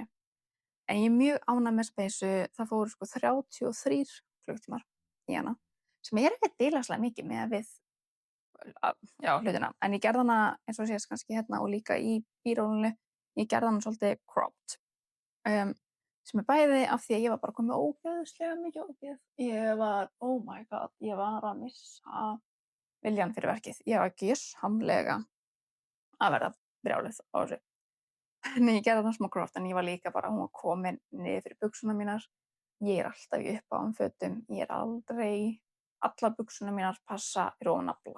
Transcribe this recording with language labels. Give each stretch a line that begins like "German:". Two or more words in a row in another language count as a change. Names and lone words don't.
Icelandic: En ég er mjög ánægð með þessa peysu. Það fóru sko 33 klukkutímar í hana sem er ekkert bilagslega mikið miðað við hlutina. En ég gerði hana eins og sést kannski hérna og líka í bírólinu. Ég gerði hana svolítið cropped. Sem er bæði af því að ég var bara komið ógeðslega mikið ógeð.
English: Oh my god,
Icelandic: ég var að missa viljan fyrir verkið. Ég var gjörsamlega að verða brjáluð á þessu. Nei, ég gerði það smá cropped en ég var líka bara, hún var komin niður fyrir buxurnar mínar. Ég er alltaf í uppáðum fötum. Ég er aldrei, allar buxurnar mínar passa í ofan nafla.